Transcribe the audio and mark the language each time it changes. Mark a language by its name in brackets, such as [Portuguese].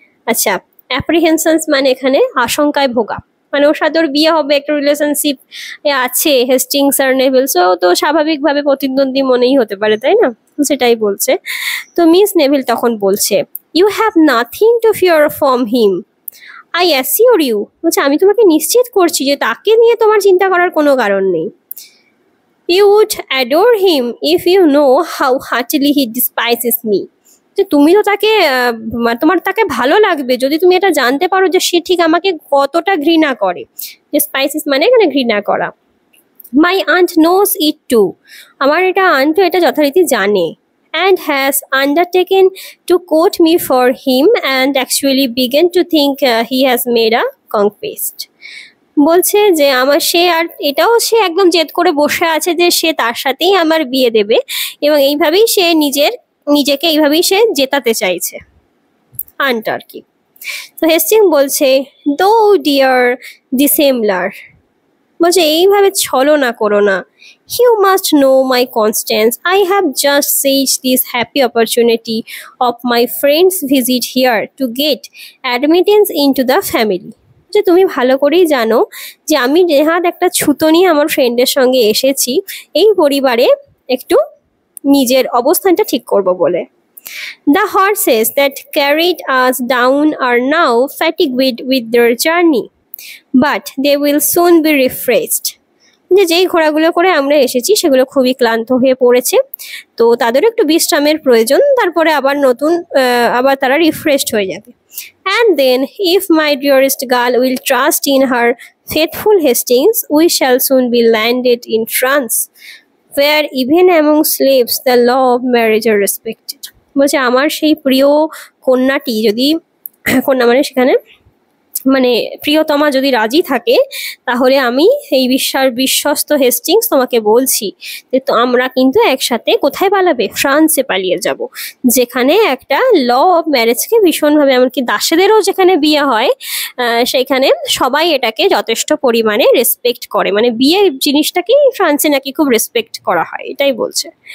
[Bangla] আচ্ছা, অ্যাপ্রিহেনশনস মানে এখানে আশঙ্কায় ভোগা, মানে ওর সাথে ওর বিয়ে হবে, একটা রিলেশনশিপ আছে হেস্টিংস আর নেভিলস, তো স্বাভাবিকভাবে প্রতিদ্বন্দ্বী মনেই হতে পারে, তাই না? সেটাই বলছে। তো মিস নেভিল তখন বলছে, [English] You have nothing to fear from him, I assure you. [Bangla] বলছে, আমি তোমাকে নিশ্চিত করছি যে তাকে নিয়ে তোমার চিন্তা করার কোনো কারণ নেই। [English] You would adore him if you know how heartily he despises me. [Bangla] যে তুমি তো তাকে তোমার তাকে ভালো লাগবে যদি তুমি এটা জানতে পারো যে সে ঠিক আমাকে কতটা ঘৃণা করে। ডিসপাইসেস মানে এখানে ঘৃণা করা। [English] my aunt knows it too, [Bangla] আমার এটা আন্টও এটা যথারীতি জানে। [English] and has undertaken to quote me for him and actually began to think he has made a conquest. [Bangla] বলছে যে আমার সে আর এটাও সে একদম জেদ করে বসে আছে যে সে তার সাথেই আমার বিয়ে দেবে, এবং এইভাবেই সে নিজেকে এইভাবেই সে জেতাতে চাইছে আন্ট আর কি। তো হেস্টিং বলছে, [English] though dear dissembler, [Bangla] বলছে এইভাবে ছলনা করো না। [English] You must know my Constance. I have just seized this happy opportunity of my friend's visit here to get admittance into the family. [Bangla] যে তুমি ভালো করেই জানো যে আমি নেহাত একটা ছুতো নিয়ে আমার ফ্রেন্ডের সঙ্গে এসেছি এই পরিবারে একটু নিজের অবস্থানটা ঠিক করব বলে। [English] The horses that carried us down are now fatigued with their journey, but they will soon be refreshed. [Bangla] যে যেই ঘোড়াগুলো করে আমরা এসেছি সেগুলো খুবই ক্লান্ত হয়ে পড়েছে, তো তাদের একটু বিশ্রামের প্রয়োজন, তারপরে আবার তারা রিফ্রেশড হয়ে যাবে। [English] And then, if my dearest girl will trust in her faithful Hastings, we shall soon be landed in France, where even among slaves the law of marriage are respected. [Bangla] বলছে আমার সেই প্রিয় কন্যাটি যদি কন্যা মানে সেখানে মানে প্রিয়তমা যদি রাজি থাকে, তাহলে আমি এই বিশ্বস্ত হেস্টিংস তোমাকে বলছি যে তো আমরা কিন্তু একসাথে কোথায় পালাবে, ফ্রান্সে পালিয়ে যাব, যেখানে একটা ল অফ ম্যারেজকে ভীষণভাবে, এমনকি দাসেদেরও যেখানে বিয়ে হয় সেখানে সবাই এটাকে যথেষ্ট পরিমাণে রেসপেক্ট করে, মানে বিয়ে জিনিসটাকে ফ্রান্সে নাকি খুব রেসপেক্ট করা হয়, এটাই বলছে।